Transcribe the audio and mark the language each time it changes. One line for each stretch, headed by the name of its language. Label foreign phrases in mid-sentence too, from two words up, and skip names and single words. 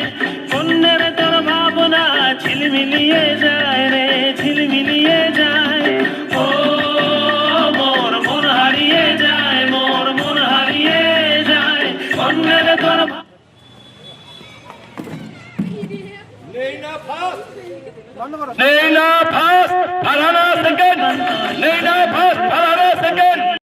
Bangla: কন্যের তোর ভাবনা ঝিলমিলিয়ে যায় রে, ঝিলমিলিয়ে যায়। ও মোর মন হারিয়ে যায়, মোর মন হারিয়ে যায়। কন্যের তোর
English: Neina first, Farhana second. Neina first, Farhana second.